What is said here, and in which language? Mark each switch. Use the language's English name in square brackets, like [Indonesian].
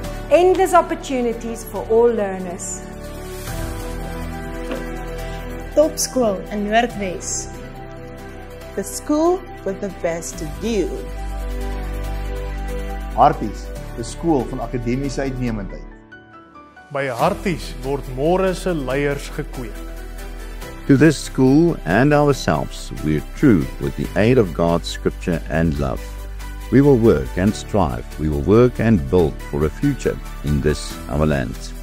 [English] Endless opportunities for all learners. Top School in Noordwes. The school with the best view. [Afrikaans] Harties, 'n skool van akademiese uitnemendheid. By Harties word môre se leiers gekweek. [English] To this school and ourselves, we are true with the aid of God's scripture and love. We will work and strive. We will work and build for a future in this our land.